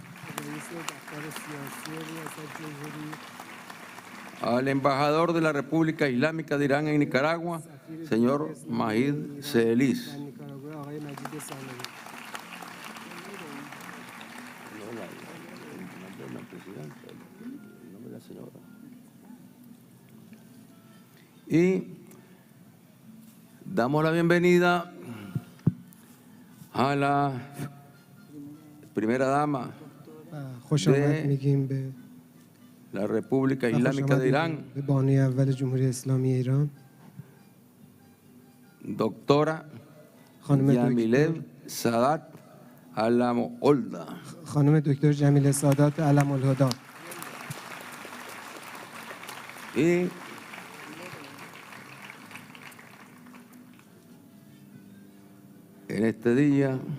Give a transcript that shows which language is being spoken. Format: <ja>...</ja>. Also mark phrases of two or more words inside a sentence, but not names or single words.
<es>al embajador de la República Islámica de Irán en Nicaragua, señor Majid Selis, y damos la bienvenida a la primera dama</es> <fa>خوش آمد</fa> <es>de</es> <fa>میگیم به</fa> <es>la República Islámica de Irán,</es> <fa>به بانوی اول جمهوری اسلامی ایران</fa> <es>doctora</es> <fa>خانم</fa> <es>Yamilev Sadat Alamo Olda.</es> <fa>خانم دکتر جمیله سادات علم الهدا.</fa> <es>Y en este día,</es>